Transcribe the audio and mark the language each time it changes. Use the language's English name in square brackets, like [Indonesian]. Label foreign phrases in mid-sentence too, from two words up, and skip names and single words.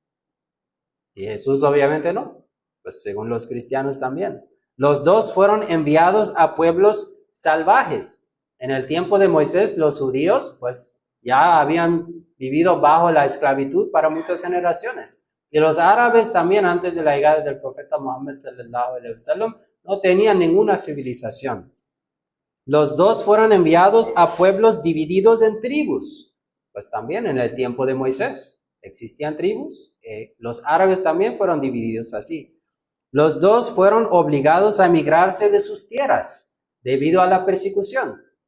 [Spanish] Y Jesús obviamente no, pues según los cristianos también. Los dos fueron enviados a pueblos salvajes. En el tiempo de Moisés, los judíos pues ya habían vivido bajo la esclavitud para muchas generaciones. Y los árabes también, antes de la llegada del profeta Muhammad [Arabic] صلى الله عليه وسلم, [Spanish] no tenían ninguna civilización. Los dos fueron enviados a pueblos divididos en tribus. Pues también en el tiempo de Moisés existían tribus. Los árabes también fueron divididos así. Los dos fueron obligados a emigrarse de sus tierras debido a la persecución.